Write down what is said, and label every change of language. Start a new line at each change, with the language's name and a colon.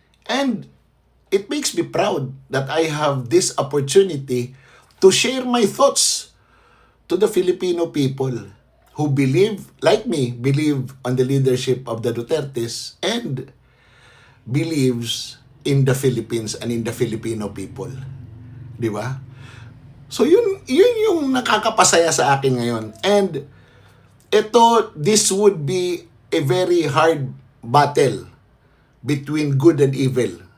English: And it makes me proud that I have this opportunity to share my thoughts to the Filipino people who believe, like me, believe on the leadership of the Dutertes and believes in the Philippines and in the Filipino people.
Filipino: Di ba? So yun yung nakakapasaya sa akin ngayon.
English: And this would be a very hard battle between good and evil.